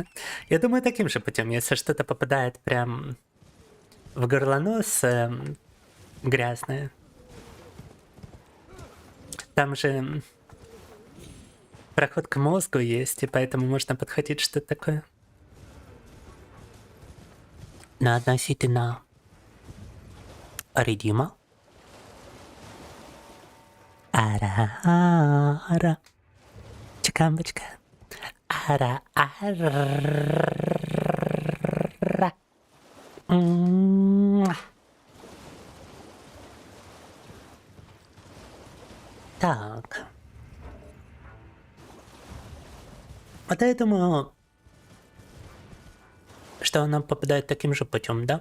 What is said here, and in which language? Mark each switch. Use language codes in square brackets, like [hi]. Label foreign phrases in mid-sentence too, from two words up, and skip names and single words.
[ru] Я думаю, таким же путем, если что-то попадает прям в горлонос грязное. Там же проход к мозгу есть, и поэтому можно подхватить что-то такое. Но относительно редима. Ара-ара. Чекамбочка. Ара-ара. Так. Вот я думаю, что она попадает таким же путем, да?